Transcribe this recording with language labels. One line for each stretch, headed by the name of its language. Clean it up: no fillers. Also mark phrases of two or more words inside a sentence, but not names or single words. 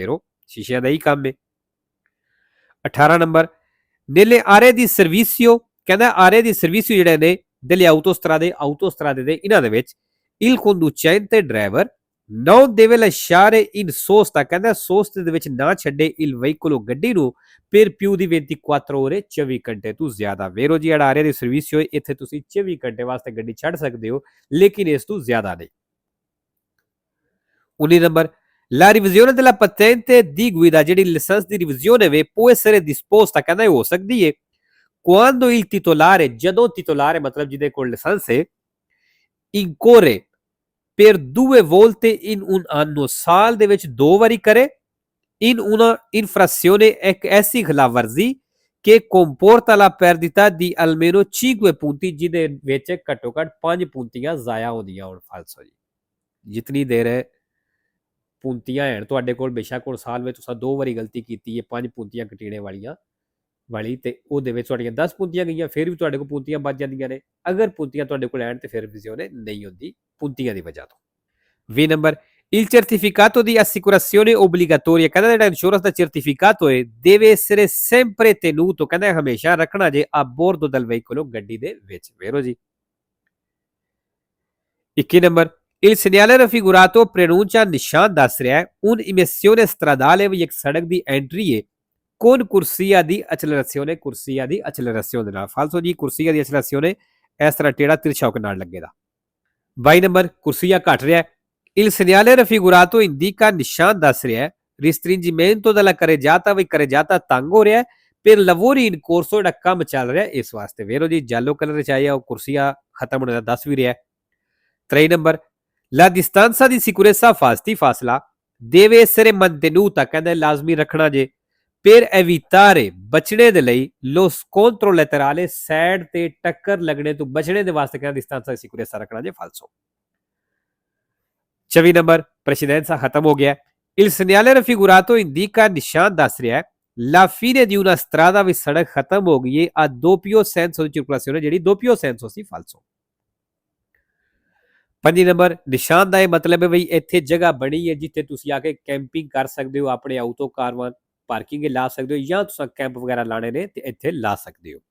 Punjabi: ਫੇਰੋ ਸ਼ੀਸ਼ਿਆਂ ਦਾ ਹੀ ਕੰਮ ਹੈ। 18 ਨੰਬਰ,
Italian: nelle aree di servizio
Punjabi: ਕਹਿੰਦਾ ਆਰੇ ਦੀ ਸਰਵਿਸ ਜਿਹੜੇ ਨੇ
Italian: delle autostrade
Punjabi: ਦੇ ਇਹਨਾਂ ਦੇ ਵਿੱਚ
Italian: il conducente
Punjabi: ਡਰਾਈਵਰ
Italian: non deve lasciare in sosta
Punjabi: ਕਹਿੰਦਾ sosta ਦੇ ਵਿੱਚ ਨਾ ਛੱਡੇ
Italian: il veicolo
Punjabi: ਗੱਡੀ ਨੂੰ
Italian: per più di 24 ore
Punjabi: 24 ਘੰਟੇ ਤੋਂ ਜ਼ਿਆਦਾ। ਵੇਰੋ ਜੀ ਜਿਹੜਾ ਆਰੇ ਦੀ ਸਰਵਿਸ ਹੋਏ ਇੱਥੇ ਤੁਸੀਂ 24 ਘੰਟੇ ਵਾਸਤੇ ਗੱਡੀ ਛੱਡ ਸਕਦੇ ਹੋ ਲੇਕਿਨ ਇਸ ਤੋਂ ਜ਼ਿਆਦਾ ਨਹੀਂ। 19 ਨੰਬਰ,
Italian: la revisione della patente di guida
Punjabi: ਜਿਹੜੀ ਲਾਇਸੈਂਸ ਦੀ ਰਿਵੀਜ਼ਨ ਹੈ
Italian: può essere disposta
Punjabi: ਕਹਿੰਦਾ ਹੋ ਸਕਦੀ ਹੈ
Italian: quando il titolare
Punjabi: ਜਦੋਂ titolare ਮਤਲਬ ਜਿਹਦੇ ਕੋਲ ਲਾਇਸੈਂਸ ਹੈ
Italian: incorre per 2 volte in un anno
Punjabi: ਸਾਲ ਦੇ ਵਿੱਚ 2 ਵਾਰੀ ਕਰੇ
Italian: in una infrazione
Punjabi: ਇੱਕ ਐਸੀ ਖਿਲਾਫਵਰਜ਼ੀ
Italian: che comporta la perdita di almeno 5 punti
Punjabi: ਜਿਹਦੇ ਵਿੱਚ ਘੱਟੋ ਘੱਟ 5 puntiਆਂ ਜ਼ਾਇਆ ਹੁੰਦੀਆਂ ਹੋਣ। ਫਾਲਤੂ ਜੀ। ਜਿਤਨੀ ਦੇਰ puntiਆਂ ਹਨ ਤੁਹਾਡੇ ਕੋਲ ਬੇਸ਼ੱਕ ਹੁਣ ਸਾਲ ਵਿੱਚ ਤੁਸੀਂ 2 ਵਾਰੀ ਗਲਤੀ ਕੀਤੀ ਹੈ 5 puntiਆਂ ਕਟੀਣੇ ਵਾਲੀ ਤੇ ਉਹਦੇ ਵਿੱਚ ਤੁਹਾਡੀਆਂ 10 puntiਆਂ ਗਈਆਂ ਫਿਰ ਵੀ ਤੁਹਾਡੇ ਕੋਲ puntiਆਂ ਬਚ ਜਾਂਦੀਆਂ ਨੇ। ਅਗਰ puntiਆਂ ਤੁਹਾਡੇ ਕੋਲ ਆਣ ਤੇ ਫਿਰ ਰਿਵੀਜ਼ਨ ਨਹੀਂ ਹੁੰਦੀ puntiਆਂ ਦੀ ਵਜ੍ਹਾ ਤੋਂ। 20 ਨੰਬਰ,
Italian: il certificato di assicurazione obbligatoria
Punjabi: ਕਹਿੰਦਾ ਜਿਹੜਾ ਇੰਸ਼ੋਰੈਂਸ ਦਾ certificato ਹੈ
Italian: deve essere sempre tenuto
Punjabi: ਕਹਿੰਦਾ ਹਮੇਸ਼ਾ ਰੱਖਣਾ ਜੇ
Italian: a bordo del veicolo
Punjabi: ਗੱਡੀ ਦੇ ਵਿੱਚ। ਵੇਰੋ ਜੀ। 21 ਨੰਬਰ,
Italian: il segnale raffigurato preannuncia
Punjabi: ਨਿਸ਼ਾਨ ਦੱਸ ਰਿਹਾ ਹੈ
Italian: un'emissione stradale
Punjabi: ਵੀ ਇੱਕ ਸੜਕ ਦੀ ਐਂਟਰੀ ਹੈ
Italian: con corsia di accelerazione corsia di accelerazione
Punjabi: ਦੇ ਨਾਲ। ਫਾਲਤੂ ਜੀ
Italian: corsia di accelerazione
Punjabi: ਇਸ ਤਰ੍ਹਾਂ ਟੇੜਾ ਤਿਰਛਾ ਹੋ ਕੇ ਨਾਲ ਲੱਗੇਗਾ। 22 ਨੰਬਰ, corsia ਘਟ ਰਿਹਾ ਹੈ
Italian: il segnale raffigurato indica
Punjabi: ਨਿਸ਼ਾਨ ਦੱਸ ਰਿਹਾ ਹੈ
Italian: restringimento della carreggiata
Punjabi: ਵੀ carreggiata ਤੰਗ ਹੋ ਰਿਹਾ ਹੈ
Italian: per lavori in corso
Punjabi: ਜਿਹੜਾ ਕੰਮ ਚੱਲ ਰਿਹਾ ਇਸ ਵਾਸਤੇ। ਵੇਰੋ ਜੀ yellow ਕਲਰ ਚ ਆਇਆ ਉਹ corsia ਖਤਮ ਹੋਣ ਦਾ ਦੱਸ ਵੀ ਰਿਹਾ ਹੈ। 23 ਨੰਬਰ,
Italian: la distanza di sicurezza
Punjabi: ਫਾਸਲਾ
Italian: deve essere mantenuta
Punjabi: ਕਹਿੰਦਾ ਲਾਜ਼ਮੀ ਰੱਖਣਾ ਜੇ
Italian: per evitare
Punjabi: ਬਚਣੇ ਦੇ ਲਈ
Italian: lo scontro laterale
Punjabi: ਸਾਈਡ ਤੇ ਟੱਕਰ ਲੱਗਣੇ ਤੋਂ ਬਚਣੇ ਦੇ ਵਾਸਤੇ ਕਹਿੰਦਾ
Italian: distanza di sicurezza
Punjabi: ਰੱਖਣਾ ਜੇ। ਫਾਲਤੂ। 24 ਨੰਬਰ, precedenza ਖਤਮ ਹੋ ਗਿਆ।
Italian: il segnale raffigurato indica
Punjabi: ਨਿਸ਼ਾਨ ਦੱਸ ਰਿਹਾ ਹੈ
Italian: la fine di una strada
Punjabi: ਵੀ ਸੜਕ ਖਤਮ ਹੋ ਗਈ ਹੈ
Italian: a doppio senso di circolazione ਜਿਹੜੀ doppio senso
Punjabi: ਸੀ। ਫਾਲਤੂ। 5 ਨੰਬਰ, ਨਿਸ਼ਾਨ ਦਾ ਇਹ ਮਤਲਬ ਹੈ ਬਈ ਇੱਥੇ ਜਗ੍ਹਾ ਬਣੀ ਹੈ ਜਿੱਥੇ ਤੁਸੀਂ ਆ ਕੇ ਕੈਂਪਿੰਗ ਕਰ ਸਕਦੇ ਹੋ ਆਪਣੇ ਆਟੋ ਕਾਰਵਾਂ ਪਾਰਕਿੰਗ ਲਾ ਸਕਦੇ ਹੋ ਜਾਂ ਤੁਸੀਂ ਕੈਂਪ ਵਗੈਰਾ ਲਾਣੇ ਨੇ ਤੇ ਇੱਥੇ ਲਾ ਸਕਦੇ ਹੋ।